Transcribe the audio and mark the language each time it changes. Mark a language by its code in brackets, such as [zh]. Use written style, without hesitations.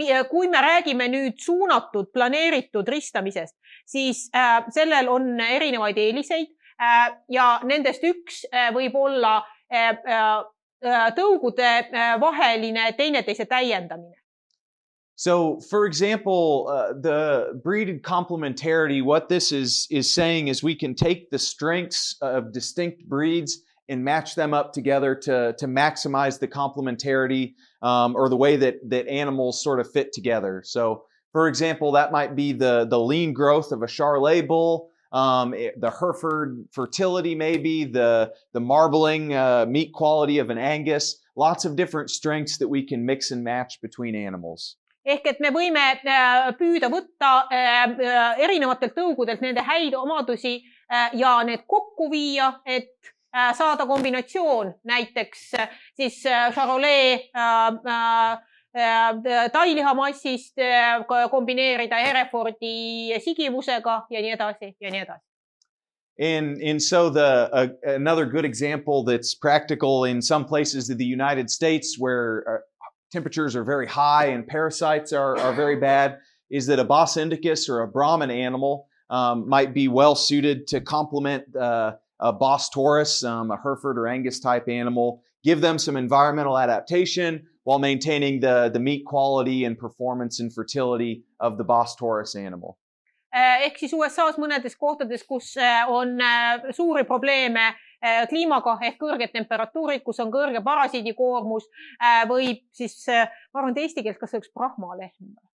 [et] Kui me räägime nüüd suunatud, planeeritud ristamisest, siis sellel on erinevaid eeliseid ja nendest üks võib olla tõugude vaheline teineteise täiendamine. [en] So, for example, the breed complementarity, what this is saying is we can take the strengths of distinct breeds and match them up together to maximize the complementarity or the way that animals sort of fit together. So, for example, that might be the lean growth of a Charolais bull, the Hereford fertility maybe, the marbling meat quality of an Angus, lots of different strengths that we can mix and match between animals. [et] Ehk et me võime püüda võtta erinevatelt tõugudelt nende häid omadusi ja need kokku viia, et saada kombinatsioon, näiteks siis Charolais tailihamassist kombineerida Herefordi sigivusega ja nii edasi ja nii edasi. [en] And so another good example that's practical in some places of the United States where temperatures are very high and parasites are very bad is that a Bos indicus or a Brahman animal might be well suited to complement a Bos taurus, a Hereford or Angus type animal, give them some environmental adaptation while maintaining the meat quality and performance and fertility of the Bos taurus animal. [et] Ehk siis USA's mõnedes kohtades, kus on suuri probleeme kliimaga ehk kõrged temperatuurid, kus on kõrge parasiidikoormus, võib siis, ma arvan, eesti keeles, kas see üks brahmalehm?